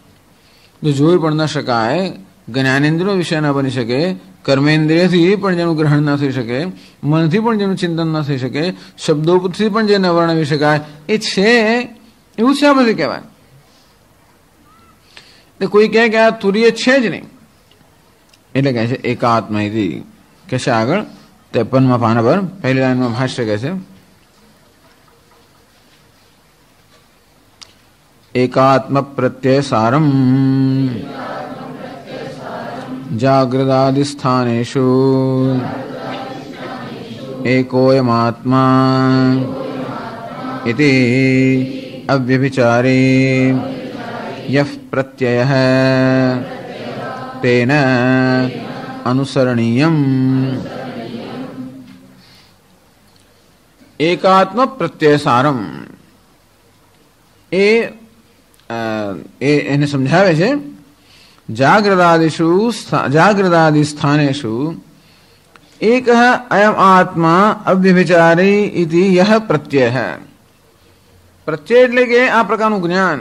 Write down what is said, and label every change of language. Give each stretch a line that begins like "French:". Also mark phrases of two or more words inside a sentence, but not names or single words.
Gujarati: જો જોઈ પણ ન શકાય, જ્ઞાનેન્દ્રિયો વિષય ન બની શકે, કર્મેન્દ્રિયથી પણ જેનું ગ્રહણ ન થઈ શકે, મનથી પણ જેનું ચિંતન ન થઈ શકે, શબ્દોથી પણ જેને વર્ણવી શકાય, એ છે એવું છે આ બધું કહેવાય. કોઈ કહે કે આ તુરીય છે જ નહીં, એટલે કહે છે એકાત્મૈથી. કે છે આગળ 53મા પાના પર પહેલી લાઈનમાં ભાષ્ય કહે છે
Sanskrit: एकात्म प्रत्यय सारम जागृदादिस्थानेषु एकोयमात्मा इति अव्यभिचारे यः प्रत्ययः तेन अनुसरणीयम्. एकात्म प्रत्यय सारम
Gujarati: એને સમજાવે છે
Sanskrit: જાગ્રદાદિ સ્થાનેષુ એક અયમ આત્મા અવ્યભિચારી ઇતિ યહ પ્રત્યય.
Gujarati: પ્રત્યય એટલે કે આ પ્રકારનું જ્ઞાન.